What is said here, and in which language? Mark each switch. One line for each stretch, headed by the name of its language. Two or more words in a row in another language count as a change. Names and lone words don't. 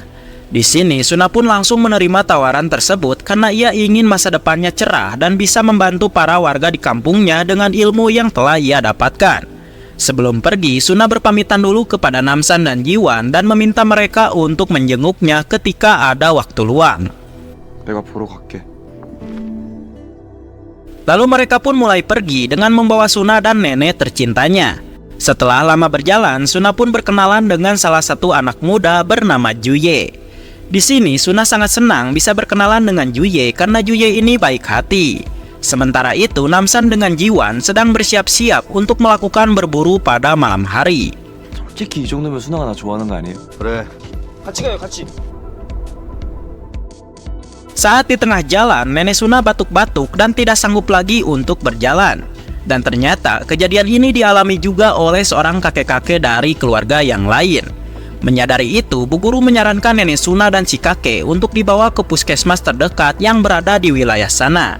Indonesian: Di sini Suna pun langsung menerima tawaran tersebut karena ia ingin masa depannya cerah dan bisa membantu para warga di kampungnya dengan ilmu yang telah ia dapatkan. Sebelum pergi, Suna berpamitan dulu kepada Namsan dan Jiwan dan meminta mereka untuk menjenguknya ketika ada waktu luang.
Korean: 내가 보러 갈게.
Indonesian: Lalu mereka pun mulai pergi dengan membawa Suna dan nenek tercintanya. Setelah lama berjalan, Suna pun berkenalan dengan salah satu anak muda bernama Juye. Di sini Suna sangat senang bisa berkenalan dengan Juye karena Juye ini baik hati. Sementara itu Namsan dengan Jiwan sedang bersiap-siap untuk melakukan berburu pada malam hari.
Korean: 솔직히 이 정도면 순아가 나 좋아하는 거 아니에요? 그래. 같이 가요, 같이.
Indonesian: Saat di tengah jalan, nenek Suna batuk-batuk dan tidak sanggup lagi untuk berjalan. Dan ternyata kejadian ini dialami juga oleh seorang kakek-kakek dari keluarga yang lain. Menyadari itu, Bu Guru menyarankan nenek Suna dan si kakek untuk dibawa ke puskesmas terdekat yang berada di wilayah sana.